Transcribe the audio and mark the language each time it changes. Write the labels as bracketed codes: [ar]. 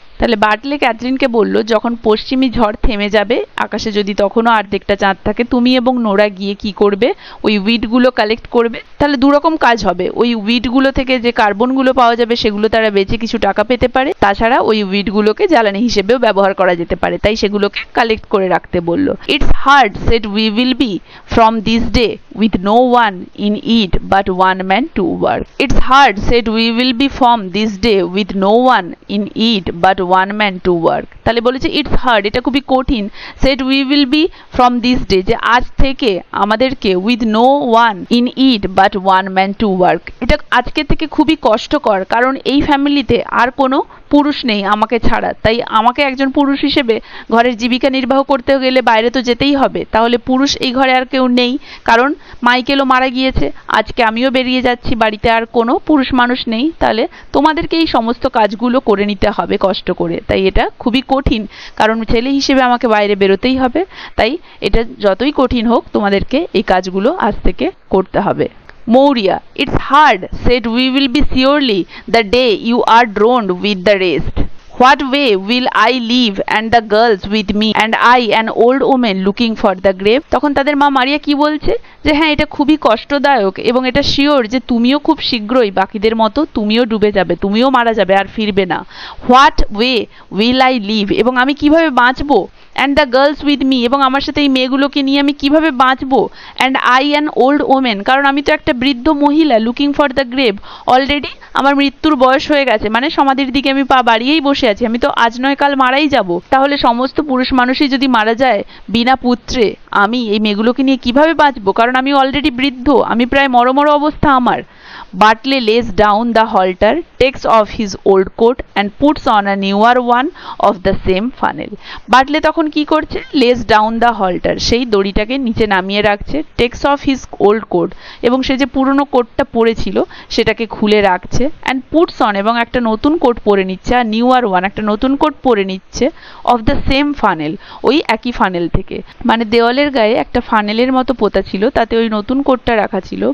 [bn] তাহলে বাটলে ক্যাথরিনকে বলল, যখন পশ্চিমী ঝড় থেমে যাবে, আকাশে যদি তখনও অর্ধেকটা চাঁদ থাকে, তুমি এবং নোরা গিয়ে কি করবে? ওই উইডগুলো কালেক্ট করবে। তাহলে দুরকম কাজ হবে, ওই উইডগুলো থেকে যে কার্বনগুলো পাওয়া যাবে সেগুলো তারা বেচে কিছু টাকা পেতে পারে, তাছাড়া ওই উইডগুলোকে জ্বালানি হিসেবেও ব্যবহার করা যেতে পারে, তাই সেগুলোকে কালেক্ট করে রাখতে বলল। [en] It's hard said we will be from this day with no one in it but one man to work. It's hard said we will be from this day with no one in it but one man to work. [bn] তাহলে বলেছে [en] it's hard, [bn] এটা খুবই কঠিন। [en] said we will be from this day, [bn] যে আজ থেকে আমাদেরকে [en] with no one in it but one man to work, [bn] এটা আজকে থেকে খুবই কষ্টকর, কারণ এই ফ্যামিলিতে আর কোনো পুরুষ নেই আমাকে ছাড়া, তাই আমাকে একজন পুরুষ হিসেবে ঘরের জীবিকা নির্বাহ করতে গেলে বাইরে তো যেতেই হবে। তাহলে পুরুষ এই ঘরে আর কেউ নেই, কারণ মাইকেলও মারা গিয়েছে, আজকে আমিও বেরিয়ে যাচ্ছি, বাড়িতে আর কোনো পুরুষ মানুষ নেই, তাহলে তোমাদেরকে এই সমস্ত কাজগুলো করে নিতে হবে কষ্ট করে। তাই এটা খুবই কঠিন, কারণ ছেলে হিসেবে আমাকে বাইরে বেরোতেই হবে, তাই এটা যতই কঠিন হোক তোমাদেরকে এই কাজগুলো আজ থেকে করতে হবে। [en] Maurya, it's hard, said we will be surely the day you are drowned with the rest. What way will I live and the girls with me and I an old woman looking for the grave? [bn] তখন তাদের মা মারিয়া কি বলছে যে হ্যাঁ এটা খুবই কষ্টদায়ক এবং এটা শিওর যে তুমিও খুব শীঘ্রই বাকিদের মতো তুমিও ডুবে যাবে, তুমিও মারা যাবে আর ফিরবে না। [en] what way will I live, [bn] এবং আমি কিভাবে বাঁচবো, [en] and the girls with me, [bn] এবং আমার সাথে এই মেয়েগুলোকে নিয়ে আমি কিভাবে বাঁচবো, [en] and I an old women, [bn] কারণ আমি তো একটা বৃদ্ধ মহিলা, [en] looking for the grave, [bn] already আমার মৃত্যুর বয়স হয়ে গেছে, মানে সমাধির দিকে আমি পা বাড়িয়েই বসে আছি, আমি তো আজ নয় কাল মারাই যাব। তাহলে সমস্ত পুরুষ মানুষই যদি মারা যায় বিনা পুত্রে, আমি এই মেয়েগুলোকে নিয়ে কিভাবে বাঁচবো, কারণ আমি অলরেডি বৃদ্ধ, আমি প্রায় মরমর অবস্থা আমার। [en] Bartley lays down the halter, takes off his old coat and puts on a newer one of the same funnel. [bn] বার্টলে তখন কি করছে, [en] lays down the halter, [bn] সেই দড়িটাকে নিচে নামিয়ে রাখছে, [en] takes off his old coat, [bn] এবং সে যে পুরনো কোটটা পরেছিল সেটাকে খুলে রাখছে, [en] and puts on, [bn] এবং একটা নতুন কোট পরে নিচ্ছে, আর [en] newer one, [bn] একটা নতুন কোট পরে নিচ্ছে, [en] of the same funnel, [bn] ওই একই ফানেল থেকে, মানে দেওয়ালের গায়ে একটা ফানেলের মতো পোতা ছিল, তাতে ওই নতুন কোটটা রাখা ছিল।